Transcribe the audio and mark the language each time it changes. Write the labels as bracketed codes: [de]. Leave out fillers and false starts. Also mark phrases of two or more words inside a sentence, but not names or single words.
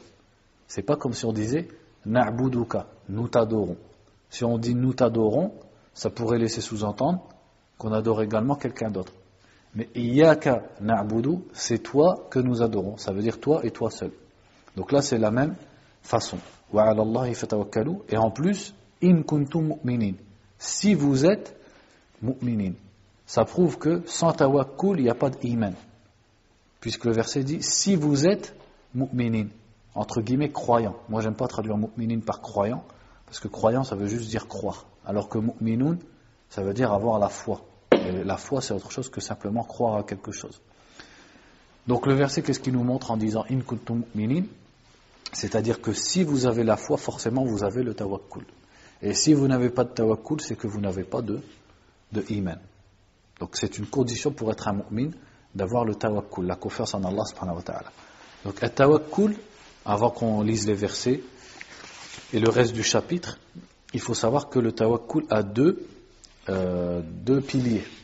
[fr] C'est pas comme si on disait na'buduka, nous t'adorons. Si on dit nous t'adorons, ça pourrait laisser sous-entendre qu'on adore également quelqu'un d'autre. [ar] Mais إياك نعبد, [fr] c'est toi que nous adorons, ça veut dire toi et toi seul. Donc là c'est la même façon. [ar] وعلى الله فتوكلوا, [fr] et en plus [ar] إن كنتم مؤمنين, [fr] si vous êtes mu'minin. Ça prouve que sans tawakkul il n'y a pas d'iman, puisque le verset dit si vous êtes mu'minin, entre guillemets croyant. Moi j'aime pas traduire mu'minin par croyant, parce que croyant ça veut juste dire croire, alors que mu'minun ça veut dire avoir la foi, et la foi c'est autre chose que simplement croire à quelque chose. Donc le verset, qu'est-ce qu'il nous montre en disant [ar] إن كنتم مؤمنين? [fr] C'est-à-dire que si vous avez la foi, forcément vous avez le tawakkul. Et si vous n'avez pas de tawakkul, c'est que vous n'avez pas de iman. Donc c'est une condition pour être un mu'min, d'avoir le tawakkul, la confiance en Allah [ar] سبحانه وتعالى. [fr] Donc le tawakkul, avant qu'on lise les versets et le reste du chapitre, il faut savoir que le tawakkul a deux piliers.